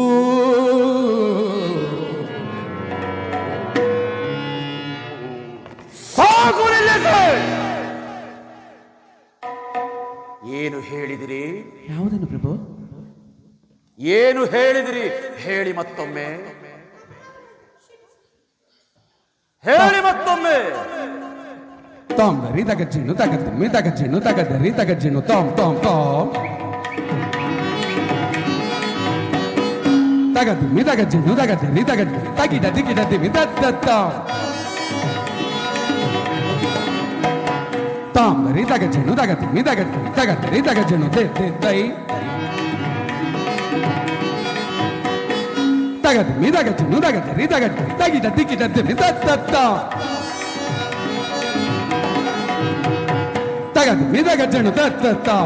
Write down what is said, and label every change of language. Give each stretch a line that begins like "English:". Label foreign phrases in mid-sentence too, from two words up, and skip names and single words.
Kannada: ಏನು ಹೇಳಿದಿರಿ? ಯಾವುದನ್ನು ಪ್ರಭು? ಏನು ಹೇಳಿದಿರಿ? ಹೇಳಿ ಮತ್ತೊಮ್ಮೆ, ಹೇಳಿ ಮತ್ತೊಮ್ಮೆ. ತಾಂಬರಿ ತಗಜ್ಜಿನು ತಗದಿಮ್ಮಿ ತಗಜ್ಜಿನು ತಗದರಿ ತಗಜ್ಜಿನು ತಾಮ್ ತಾಮ್ ತಾಮ್ ತಗದಿಮ್ಮಿ ತಗಜ್ಜಿನು ತಗದರಿ ತಗದ್ ತಗಿಡ ದಿಗಿಡ ದಿಮ್ಮಿ ತತ್ತ ತಾಂಬರಿ ತಗಜ್ಜಿನು ತಗದಿಮ್ಮಿ ತಗದ್ ತಗದರಿ ತಗಜ್ಜಿನು ತೈ ತಗದಿಮ್ಮಿ ತಗಜ್ಜಿನು ತಗದರಿ ತಗದ್ ತಗಿಡ ದಿಗಿಡ ದಿಮ್ಮಿ ತತ್ತ ತಗದಿಮ್ಮಿ ತಗಜ್ಜನು ತತ್ತ